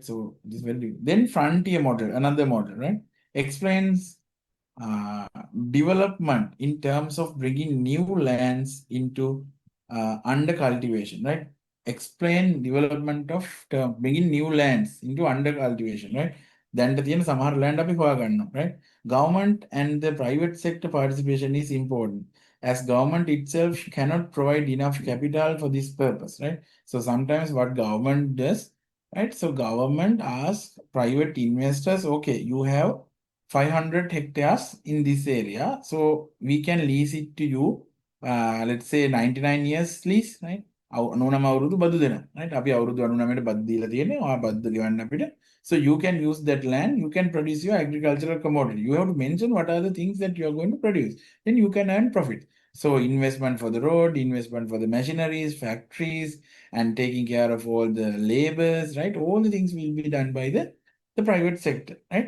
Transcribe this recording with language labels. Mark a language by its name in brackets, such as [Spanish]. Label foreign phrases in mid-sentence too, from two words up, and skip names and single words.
[English] So this is very difficult. Then frontier model, another model, right? Explains development in terms of bringing new lands into under cultivation, right? Explain development of bringing new lands into under cultivation, right? Then the [Sinhala] සමහර land අපි හොයාගන්නවා, [English] right? Government and the private sector participation is important as government itself cannot provide enough capital for this purpose, right? So sometimes what government does, right? So government asks private investors, okay, you have 500 hectares in this area. So we can lease it to you, let's say 99 years lease, right? [Sinhala] 99 අවුරුදු බදු දෙනවා, right? අපි අවුරුදු 99ට බදු දීලා තියෙන්නේ. ආ බදු ගෙවන්න අපිට. [English] So you can use that land, you can produce your agricultural commodity. You have to mention what are the things that you are going to produce. Then you can earn profit. So investment for the road, investment for the machineries, factories, and taking care of all the labors, right? All the things will be done by the private sector, right?